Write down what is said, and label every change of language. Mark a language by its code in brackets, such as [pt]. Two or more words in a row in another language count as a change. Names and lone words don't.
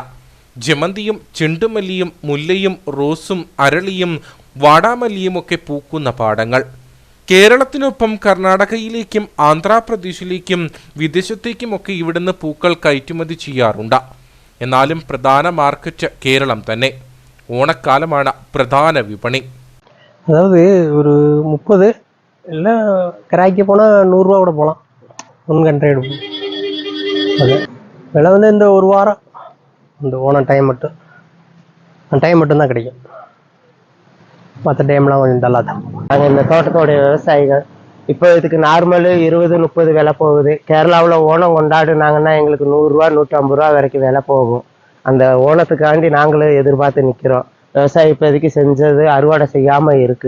[ml] ജമന്തിയും ചെണ്ടുമല്ലിയും മുല്ലയും റോസും അരളിയും വാടാമല്ലിയുമൊക്കെ പൂക്കുന്ന പാടങ്ങൾ. കേരളത്തിനൊപ്പം കർണാടകയിലേക്കും ആന്ധ്രാപ്രദേശിലേക്കും വിദേശത്തേക്കുമൊക്കെ ഇവിടുന്ന് പൂക്കൾ കയറ്റുമതി ചെയ്യാറുണ്ട്. എന്നാലും പ്രധാന മാർക്കറ്റ് കേരളം തന്നെ. ഓണക്കാലമാണ് പ്രധാന വിപണി. [ta] அதாவது ஒரு 30 இல்லை கிராய்க்கு போனால் 100 ரூபா கூட போகலாம். 100 எடுப்போம். அது விலை வந்து இந்த ஒரு வாரம், இந்த ஓணம் டைம் மட்டும்தான் கிடைக்கும். மற்ற டைம்லாம் கொஞ்சம் நல்லா தான். நாங்கள் இந்த தோட்டத்தோடைய விவசாயிகள். இப்போ இதுக்கு நார்மலு 20-30 விலை போகுது. கேரளாவில் ஓணம் கொண்டாடுனாங்கன்னா எங்களுக்கு 100 ரூபா 150 ரூபா வரைக்கும் விலை போகும். அந்த ஓணத்துக்காண்டி நாங்களும் எதிர்பார்த்து நிற்கிறோம். விவசாயி இப்போதைக்கு செஞ்சது அறுவடை செய்யாமல் இருக்கு.